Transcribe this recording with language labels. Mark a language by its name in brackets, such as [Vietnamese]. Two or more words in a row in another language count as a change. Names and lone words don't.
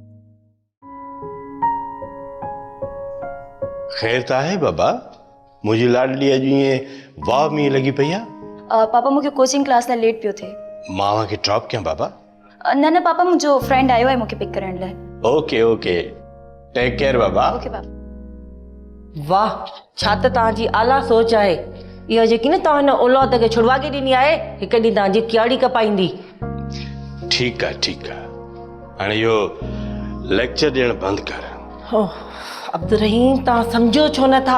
[Sindhi] ख़ैर त आहे बाबा? मुंहिंजी लाडली अॼु ईअं वाह में लॻी पई आहे। पापा मूंखे कोचिंग क्लास लाइ लेट पियो थिए। मां खे ड्रॉप कयां बाबा? न पापा, मुंहिंजो फ्रेंड आयो आहे मूंखे पिक करण लाइ। [English] OK OK, take care baba. [Sindhi] ओके पापा। वाह, छा त तव्हांजी आला सोच आहे। इहा जेकी न तव्हां हिन औलाद खे छुड़वागे ॾिनी आहे, हिकु ॾींहुं तव्हांजी क्याड़ी कपाईंदी। ठीकु आहे। हाणे इहो लेक्चर ॾियणु बंदि कर। अब्दुर्रहीम, तव्हां सम्झो छो नथा?